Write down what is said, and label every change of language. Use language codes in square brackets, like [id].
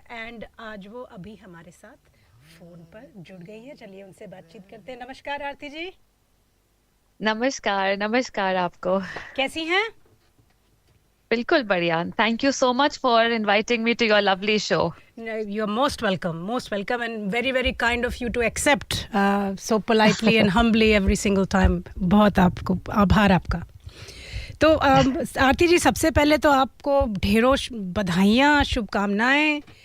[hi] And आज वो अभी हमारे साथ फ़ोन पर जुड़ गई हैं। चलिए उनसे बातचीत करते हैं। नमस्कार आरती जी। नमस्कार, नमस्कार आपको। कैसी हैं? बिल्कुल बढ़िया। [en] Thank you so much for inviting me to your lovely show. You are most welcome and very very kind of you to accept so politely and humbly every single time. [hi] बहुत आपको आभार आपका। तो आरती जी, सबसे पहले तो आपको ढेरों बधाइयाँ, शुभकामनाएं।